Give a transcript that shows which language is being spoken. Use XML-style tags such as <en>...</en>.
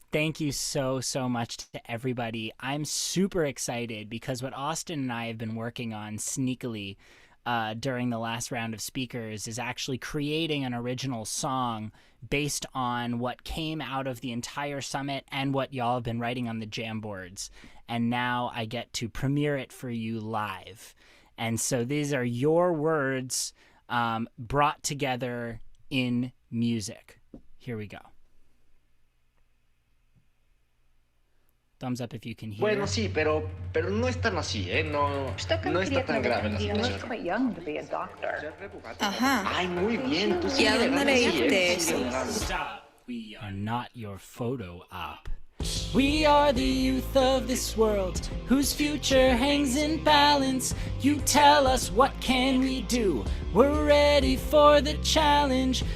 <en>Thank you so much to everybody. I'm super excited because what Austin and I have been working on sneakily during the last round of speakers is actually creating an original song based on what came out of the entire summit and what y'all have been writing on the jam boards. And now I get to premiere it for you live. And so these are your words brought together in music. Here we go. Thumbs up if you can hear.</en> <es>Bueno, sí, pero no es tan así, ¿eh? No está tan grave la situación.</es> <en>quite young to be a doctor.</en> <es>Ajá. Ay, muy bien. Tú sí ¿Y a dónde leíste eso?</es> <en>We are not your photo op. We are the youth of this world, whose future hangs in balance. You tell us what can we do? We're ready for the challenge.</en>